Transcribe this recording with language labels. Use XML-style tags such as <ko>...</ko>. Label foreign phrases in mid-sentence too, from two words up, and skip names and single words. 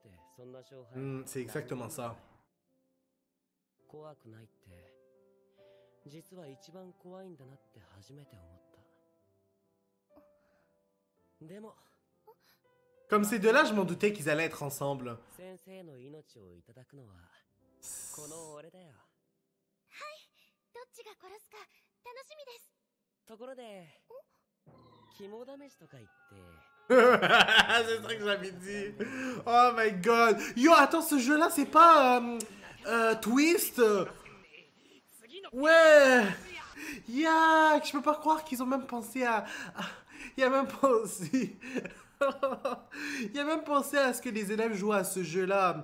<fr>C'est exactement ça.</fr> <ja>実は一番怖いんだなって初めて思った。でも</ja> <fr>Comme ces deux-là, je m'en doutais qu'ils allaient être ensemble.</fr> <ja>先生の命をいただくのはこの俺だよ。はい、どっちが殺すか楽しみです。ところで肝試しとか言って</ja> <fr>C'est ça que j'avais dit.</fr> <en>Oh my god.</en> <fr>Yo, attends, ce jeu-là, c'est pas Twist. Ouais. Yak, je peux pas croire qu'ils ont même pensé il y a même pensé... Il y a même pensé à ce que les élèves jouent à ce jeu-là.</fr>